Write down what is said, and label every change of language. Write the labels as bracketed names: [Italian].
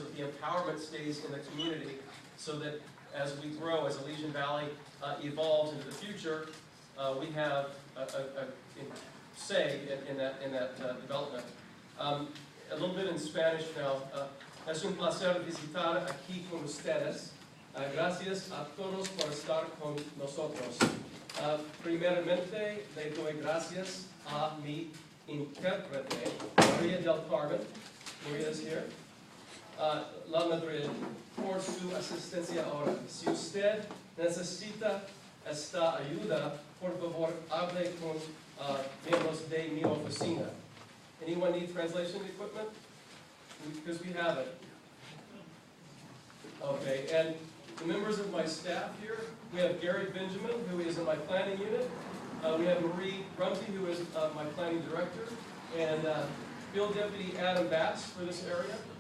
[English] the empowerment stays in the community so that as we grow, as Elysian Valley evolves into the future, we have a say in that development. A little bit in Spanish now. [Spanish] Es un placer visitar aquí con ustedes. Gracias a todos por estar con nosotros. Primeramente, le doy gracias a mi intérprete, María del Carmen. [English] Maria is here. [Spanish] La Madrid, por su asistencia ahora. Si usted necesita esta ayuda, por favor, hable con miembros de mi oficina. [English] Anyone need translation equipment? Because we have it. Okay, and the members of my staff here, we have Gary Benjamin, who is in my planning unit. We have Marie Rumsey, who is my planning director, and Field Deputy Adam Batts for this area.